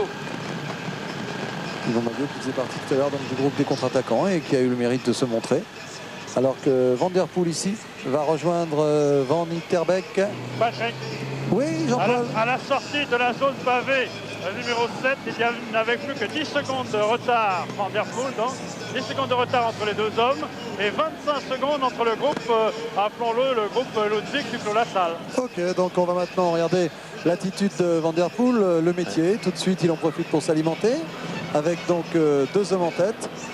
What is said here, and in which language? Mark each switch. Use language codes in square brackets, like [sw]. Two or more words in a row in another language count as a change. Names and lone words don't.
[fr] Yvon Madio qui faisait partie tout à l'heure du groupe des contre-attaquants et qui a eu le mérite de se montrer. Alors que Van der Poel ici va rejoindre Van Winterbeck. Patrick. Oui, Jean-Paul. À la sortie de la zone pavée numéro 7, il n'avait plus que 10 secondes de retard. Van der Poel, donc 10 secondes de retard entre les deux hommes et 25 secondes entre le groupe, appelons-le le groupe Ludwig Duclos-Lassalle. Ok, donc on va maintenant regarder l'attitude de Van der Poel, le métier. Tout de suite, il en profite pour s'alimenter avec donc deux hommes en tête.